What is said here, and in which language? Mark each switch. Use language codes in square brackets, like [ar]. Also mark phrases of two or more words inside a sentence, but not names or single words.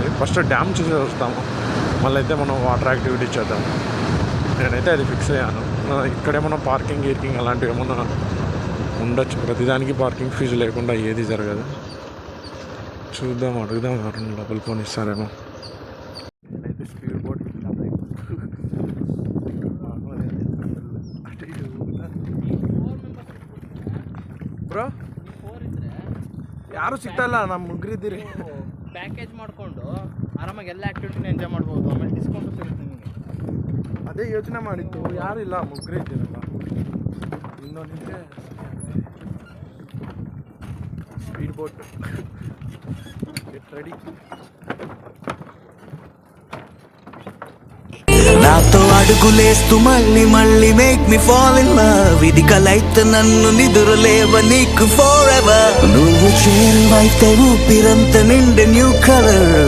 [te] ఫస్ట్ డ్యామ్ చూసి వస్తాము, మళ్ళీ అయితే మనం [en] water activity [te] చేద్దాం. నేనైతే అది ఫిక్స్ అయ్యాను. ఇక్కడేమన్నా పార్కింగ్ అలాంటివి ఏమన్నా ఉండొచ్చు. ప్రతిదానికి పార్కింగ్ ఫీజు లేకుండా ఏది జరగదు. చూద్దాం, అడుగుదాం, ఎవరైనా లోపల ఫోన్ ఇస్తారేమో. [kn] అయితే [en] speed boat [kn] ಬ್ರೋ ಯಾರು ಸಿಗ್ತಾಯಿಲ್ಲ, ನಮ್ಮ ಮುಗ್ರಿದ್ದೀರಿ. ಪ್ಯಾಕೇಜ್ ಮಾಡಿಕೊಂಡು ಆರಾಮಾಗಿ ಎಲ್ಲ ಆ್ಯಕ್ಟಿವಿಟಿನ ಎಂಜಾಯ್ ಮಾಡ್ಬೋದು. ಆಮೇಲೆ ಡಿಸ್ಕೌಂಟು ಸಿಗುತ್ತೆ ನಿಮಗೆ. ಅದೇ ಯೋಚನೆ ಮಾಡಿದ್ದು, ಯಾರು ಇಲ್ಲ, ಮುಗ್ಗರೇ ಇದ್ದೀರಲ್ಲ. ಇನ್ನೊಂದಿದ್ರೆ [en] speed boat get ready. [te] నాతో అడుగులేస్తూ మళ్ళీ మళ్ళీ [en] make me fall in love. [te] ఇది కలైతే నన్ను నిదురలేవ నీకు [en] for ever. [te] నువ్వు చేరువైతే ఊపిరంత నిండే [en] new colour.